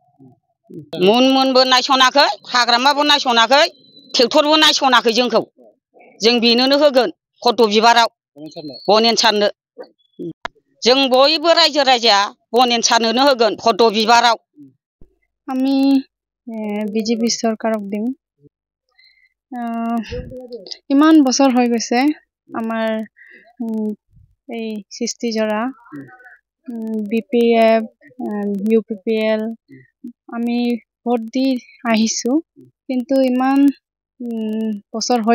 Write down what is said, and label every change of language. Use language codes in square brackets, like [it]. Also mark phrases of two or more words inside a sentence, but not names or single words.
[brx] मोनबो नायसनाखै हाग्रामाबो नायसनाखै ट्रेक्टरबो नायसनाखै जोंखौ जों बेनोनो होगोन फट' बिबाराव बनेन सारनो जों बयबो रायजो राजाया बनेन सारनोनो होगोन फट' बिबाराव [as] আমি বিজেপি চৰকাৰক দিম ইমান বছৰ হৈ গৈছে আমাৰ এই সৃষ্টিজৰা BPF UPPL আমি ভোট দি আহিছো কিন্তু ইমান বছৰ হৈ